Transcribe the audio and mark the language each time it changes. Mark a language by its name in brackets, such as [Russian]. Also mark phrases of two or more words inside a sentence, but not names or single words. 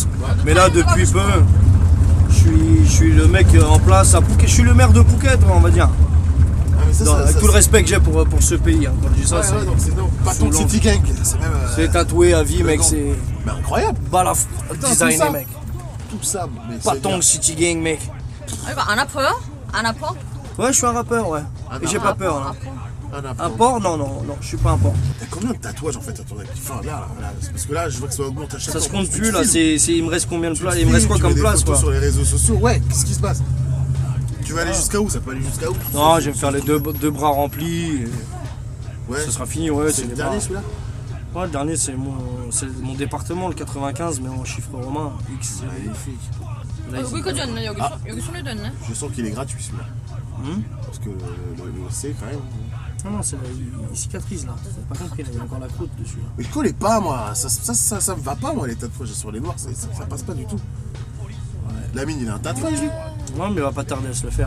[French] Mais là, depuis peu, je suis le mec en place à Phuket. Je suis le maire de Phuket, on va dire. Avec tout le respect que j'ai pour ce pays. Hein. Quand je dis ça, pas ton City Gang. C'est tatoué à vie, mec. C'est incroyable. Balaf designé, mec. Tout ça, mais pas ton City Gang, mec. [Korean] 이거 안 아파요? 안 아파? [French] Ouais, je suis un rappeur, ouais. Et j'ai pas peur. Là. Un porc? Non, je suis pas un porc. T'as combien de tatouages en fait à ton actif? Enfin, là, parce que là, je vois que ça augmente à chaque fois. Ça se compte plus, là. Il me reste combien de places? Il me reste quoi comme place, quoi? Sur les réseaux sociaux, ouais, qu'est-ce qui se passe? Tu vas aller jusqu'à où? Ça peut aller jusqu'à où? Non, je vais me faire les deux bras remplis. Ouais. Ça sera fini, ouais. C'est le dernier celui-là? Ouais, le dernier, c'est mon département, le 95, mais en chiffre romain. X. Magnifique. [Korean] 여기까지 왔네. 여기 손에도 있네. [French] Je sens qu'il est gratuit celui-là. Parce que le C quand même. Non, c'est il cicatrise là. T'as pas compris, là, il y a encore la croûte dessus. Là. Mais je connais pas moi, ça me va pas moi les tatouages sur les noirs, ça passe pas du tout. Ouais. Lamine il a un tatouage lui? Non, mais il va pas tarder à se le faire.